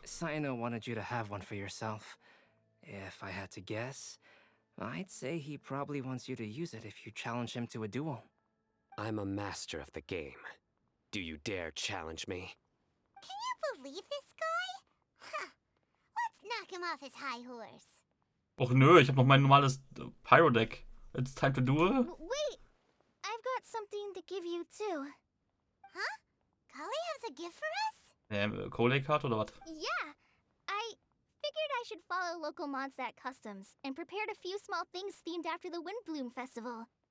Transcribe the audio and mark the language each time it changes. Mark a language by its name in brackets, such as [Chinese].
[English] Sino wanted you to have one for yourself. If I had to guess, I'd say he probably wants you to use it if you challenge him to a duel. I'm a master of the game. Do you dare challenge me? Can you believe this guy? Huh. Let's knock him off his high horse. [German] Och nö, ich hab noch mein normales Pyro-Deck. [English] It's time to duel? Wait! I've got something to give you too. Huh? Kali has a gift for us? [German] Kohle-Card oder was? [English] Yeah! I figured I should follow local Mondstadt customs and prepared a few small things themed after the Windbloom Festival.